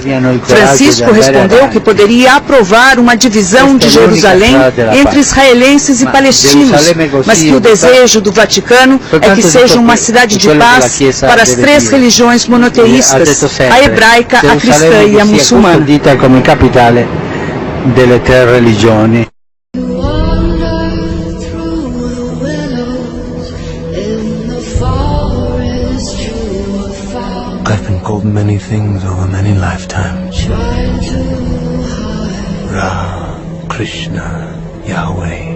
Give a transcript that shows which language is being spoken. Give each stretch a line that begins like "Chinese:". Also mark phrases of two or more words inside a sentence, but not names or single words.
Portuguese: Francisco respondeu que poderia aprovar uma divisão de Jerusalém entre israelenses e palestinos, mas que o desejo do Vaticano é que seja uma cidade de paz para as três religiões monoteístas, a hebraica, a cristã e a muçulmana.
Italian: Come capitale delle tre religioni.
English: I've been called many things over many lifetimes. Ra, Krishna, Yahweh.